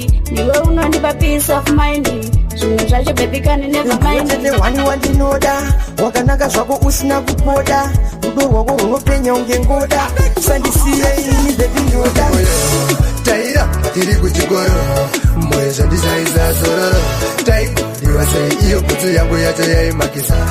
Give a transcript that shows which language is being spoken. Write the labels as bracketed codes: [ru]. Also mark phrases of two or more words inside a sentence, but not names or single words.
[sn] Iwe unondipa [en] peace of mind. [sn] Zvinhu zvacho, [en] baby, can never mind. [sn] Iwe tete wani wandinoda, wakanaka zvako usina kupoda. Rudo rwako runopenya unge ngoda. Usandisiye ini, baby, ndoda. Taira, tiri kuchikoro. Moyo zvandishaisa zororo. Taigodiwa sei iyo bhutsu yangu yacho yaimakisa.